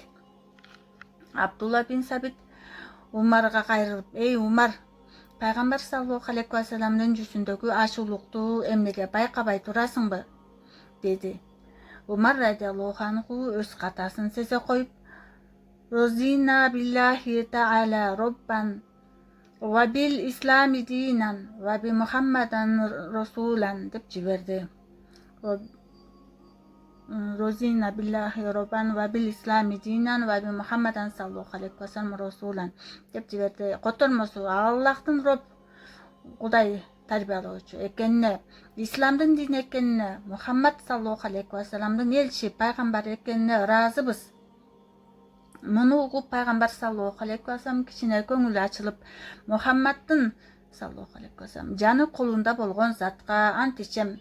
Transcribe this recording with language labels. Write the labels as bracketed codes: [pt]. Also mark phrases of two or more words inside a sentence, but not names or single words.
[ky] Абдулла бин Сабит Умарга кайрылып, "Эй Умар, пайгамбар [ar] صلى الله عليه [ky] вассаламдын жүзүндөгү ачуулукту эмнеге байкабай турасыңбы?" dedi. Умар [ar] رضي الله عنه [ky] өз катасын сезе коюп, [ar] "رضينا بالله تعالى ربا وبالإسلام دينا وبمحمد رسولا" [ky] деп жиберди. [ar] رضينا بالله ربا وبالإسلام دينا وبمحمد صلى الله عليه وسلم رسولا [ky] деп жиберди. Котормосу Аллахтын Роб Кудай тарбиялоочу экенине, исламдын дини экенине, Мухаммад [ar] صلى الله عليه [ky] вассаламдын элчи, пайгамбар экенине ыраазыбыз. Муну угуп пайгамбар [ar] صلى الله عليه وسلم [ky] кичине көңүлү ачылып, Мухаммаддын [ar] صلى الله عليه وسلم [ky] жаны колунда болгон затка ант ичем.